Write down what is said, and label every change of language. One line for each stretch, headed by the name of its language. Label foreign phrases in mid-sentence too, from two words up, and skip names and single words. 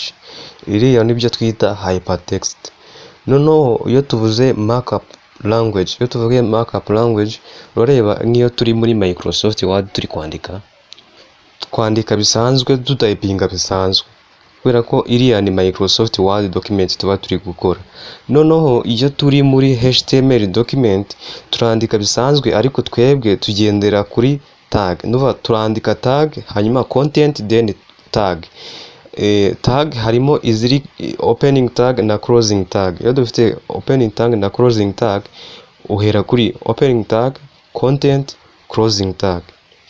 Kinyarwanda: Iriya nibyo twita hypertext. Noneho iyo tuvuze
English: markup language,
Kinyarwanda: iyo tuvuge
English: markup language,
Kinyarwanda: urareba nk'iyo turi muri Microsoft Word turi kwandika bisanzwe, tutayipinga bisanzwe, kubera ko iriya ni Microsoft Word document tuba turi gukora. Noneho iyo turi muri HTML document turandika bisanzwe, ariko twebwe tugendera kuri tag. Nuva turandika tag, hanyuma content,
English: then tag.
Kinyarwanda: Tag harimo iziri
English: opening tag
Kinyarwanda: na
English: closing tag.
Kinyarwanda: Iyo dufite
English: opening tag
Kinyarwanda: na
English: closing tag,
Kinyarwanda: uhera kuri
English: opening tag, content, closing tag.